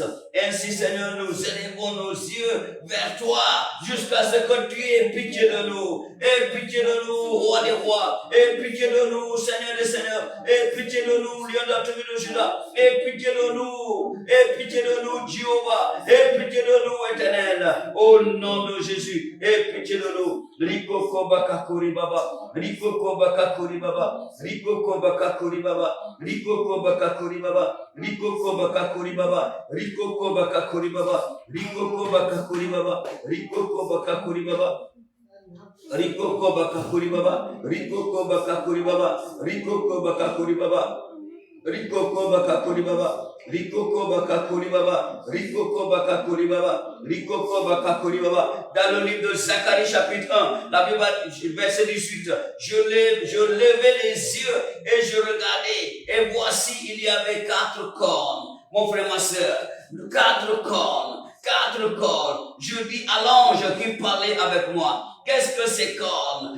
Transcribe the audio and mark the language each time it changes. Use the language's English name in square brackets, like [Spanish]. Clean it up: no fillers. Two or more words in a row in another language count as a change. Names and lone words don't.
[French] Ainsi, Seigneur, nous élevons nos yeux vers toi, jusqu'à ce que tu aies pitié de nous. Aie pitié de nous, roi des rois. Aie pitié de nous, Seigneur des seigneurs. Aie pitié de nous, lion de la tribu de Juda. Aie pitié de nous. Aie pitié de nous, Jéhovah. Aie pitié de nous, Éternel. Au nom de Jésus, aie pitié de nous. [Lingala] Riko koba kakuri baba. Riko koba kakuri baba. Riko koba kakuri baba. Riko koba kakuri baba. Riko koba kakuri baba. Riko koba kakuri baba. Riko koba kakuri baba. Riko koba kakuri baba. Riko koba kakuri baba. Riko koba kakuri baba. Riko koba kakuri baba. Riko koba kakuri baba. Riko koba kakuri baba. Riko koba kakuri baba. Riko koba kakuri baba. [French] Dans le livre de Zacharie chapitre 1, la Bible, verset 18, je levais les yeux et je regardais, et voici il y avait 4 cornes. Mon frère, ma soeur, 4 cornes. 4 cornes. Je dis à l'ange qui parlait avec moi, qu'est-ce que ces cornes?